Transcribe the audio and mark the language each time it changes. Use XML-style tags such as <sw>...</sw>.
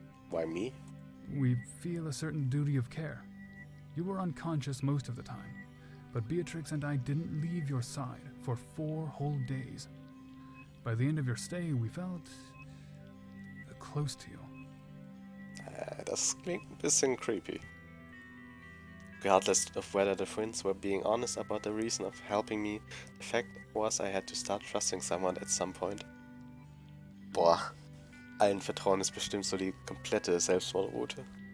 <en>Why me? We feel a certain duty of care. You were unconscious most of the time, but Beatrix and I didn't leave your side for 4 whole days. By the end of your stay, we felt close to you.</en> <de>Das klingt ein bisschen creepy.</de> <en>Regardless of whether the twins were being honest about the reason of helping me, the fact was I had to start trusting someone at some point.</en> <de>Boah, allen Vertrauen ist bestimmt so die komplette Selbstmordroute.</de>